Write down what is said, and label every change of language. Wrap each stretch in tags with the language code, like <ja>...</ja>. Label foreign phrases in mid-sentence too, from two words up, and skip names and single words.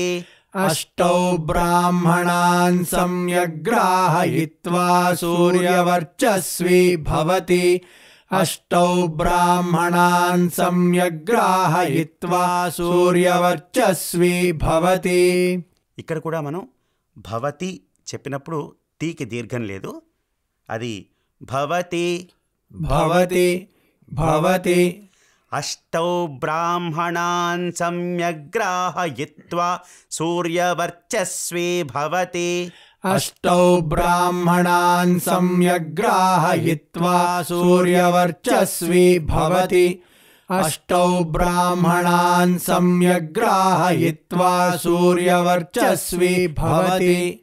<sa>अष्टौ ब्राह्मणान् सम्यग्राहयित्वा सूर्यवर्चस्वी भवति अष्टौ ब्राह्मणान् सम्यग्राहयित्वा सूर्यवर्चस्वी भवति।</sa> <te>ఇక్కడ కూడా మనం భవతి చెప్పినప్పుడు తీకి దీర్ఘం లేదు, అది భవతి</te> <sa>भवति भवति। अष्टौ ब्राह्मणान् सम्यग्राहयित्वा सूर्यवर्चस्वी भवति अष्टौ ब्राह्मणान् सम्यग्राहयित्वा सूर्यवर्चस्वी भवति अष्टौ ब्राह्मणान् सम्यग्राहयित्वा सूर्यवर्चस्वी भवति।</sa>